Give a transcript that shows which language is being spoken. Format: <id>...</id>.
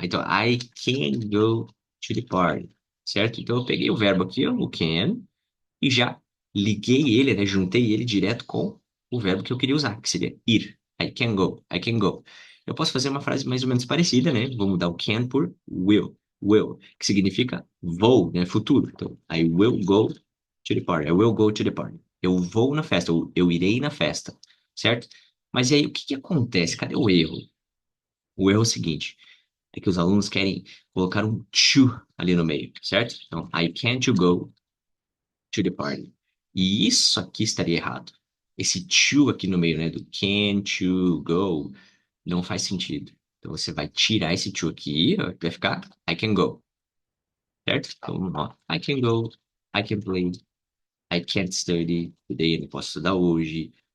<en>Então, I can go to the party, certo?</en> <pt>Então, eu peguei o verbo aqui, ó, o can, e já liguei ele, né? Juntei ele direto com o verbo que eu queria usar, que seria ir.</pt> <en>I can go, I can go.</en> <pt>Eu posso fazer uma frase mais ou menos parecida, né? Vou mudar o can por will, que significa vou, né? Futuro.</pt> <en>Então, I will go to the party. I will go to the party.</en> <pt>Eu vou na festa, eu irei na festa, certo? Mas e aí, o que que acontece? Cadê o erro? O erro é o seguinte, é que os alunos querem colocar um to ali no meio, certo?</pt> <en>Então, I can't go to the party.</en> <pt>E isso aqui estaria errado. Esse to aqui no meio, né, do</pt> <en>can to go,</en> <pt>não faz sentido. Então você vai tirar esse to aqui, ó, vai ficar</pt> <en>I can go,</en> <pt>certo?</pt> <en>Então, ó, I can go, I can play, I can't study today,</en> <pt>eu não posso estudar hoje.</pt>